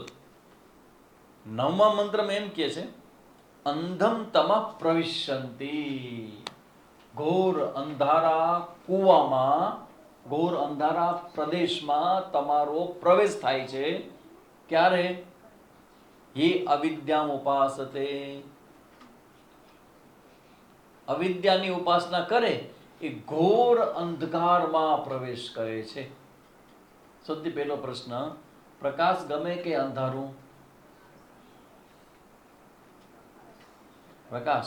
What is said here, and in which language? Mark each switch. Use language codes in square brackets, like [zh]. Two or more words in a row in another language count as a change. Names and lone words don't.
[gu] 9મા મંત્રમાં એમ કહે છે [sa] અંધમ તમઃ પ્રવિશંતિ. [gu] ઘોર અંધારા કૂવામાં, ઘોર અંધારા પ્રદેશમાં તમારો પ્રવેશ થાય છે. ક્યારે? [sa] ये अविद्याम उपासते. [gu] અવિદ્યાની ઉપાસના કરે એ ઘોર અંધકારમાં પ્રવેશ કરે છે. સૌથી પહેલો પ્રશ્ન, પ્રકાશ ગમે કે અંધારું? પ્રકાશ.